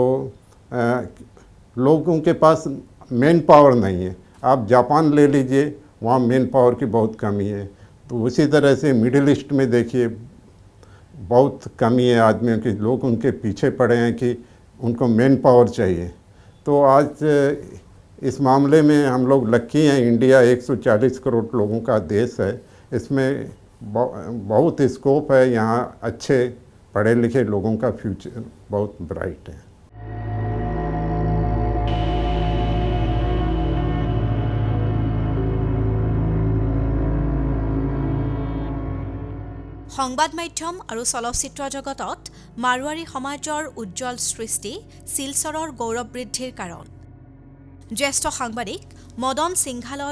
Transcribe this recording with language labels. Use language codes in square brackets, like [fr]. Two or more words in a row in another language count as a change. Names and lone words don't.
[hi] लोगों के पास [en] man power [hi] नहीं है आप जापान ले लीजिए वहाँ [en] man power [hi] की बहुत कमी है तो उसी तरह से मिडिल ईस्ट में देखिए बहुत कमी है आदमियों की लोग उनके पीछे पड़े हैं कि उनको [en] man power [hi] चाहिए तो आज इस मामले में हम लोग लकी हैं इंडिया 140 करोड़ लोगों का देश है इसमें बहुत स्कोप है यहाँ अच्छे पढ़े लिखे लोगों का फ्यूचर बहुत ब्राइट है [as] সংবাদ মাধ্যম আৰু চলচ্চিত্ৰ জগতত মাৰোৱাৰী সমাজৰ উজ্জ্বল সৃষ্টি শিলচৰৰ গৌৰৱ বৃদ্ধিৰ কাৰণ জ্যেষ্ঠ সাংবাদিক মদন সিংঘালৰ